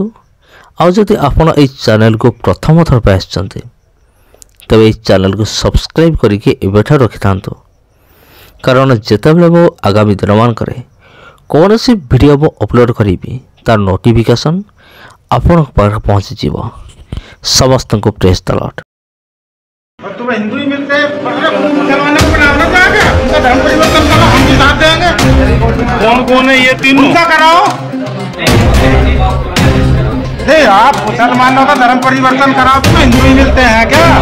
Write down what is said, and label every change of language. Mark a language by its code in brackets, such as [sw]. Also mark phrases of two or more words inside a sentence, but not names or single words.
[or] ଆଉ ଯଦି ଆପଣ ଏହି ଚ୍ୟାନେଲକୁ ପ୍ରଥମ ଥର ପାଇଁ ଆସିଛନ୍ତି ତେବେ ଏହି ଚ୍ୟାନେଲକୁ ସବସ୍କ୍ରାଇବ୍ କରିକି ଏବେଠାରୁ ରଖିଥାନ୍ତୁ, କାରଣ ଯେତେବେଳେ ମୁଁ ଆଗାମୀ ଦିନମାନଙ୍କରେ କୌଣସି ଭିଡ଼ିଓ ମୁଁ ଅପଲୋଡ଼ କରିବି ତାର ନୋଟିଫିକେସନ୍ ଆପଣଙ୍କ ପାଖରେ ପହଞ୍ଚିଯିବ। ସମସ୍ତଙ୍କୁ [en] praise the Lord. [hi] तुम्हें हिंदू ही मिलते हैं, मुसलमानों को बनाना चाहेंगे, उनका धर्म परिवर्तन करो, हम भी साथ देंगे। कौन कौन है ये तीनों? उनका कराओ। नहीं, आप मुसलमानों का धर्म परिवर्तन कराओ, तुम्हें हिंदू ही मिलते हैं क्या?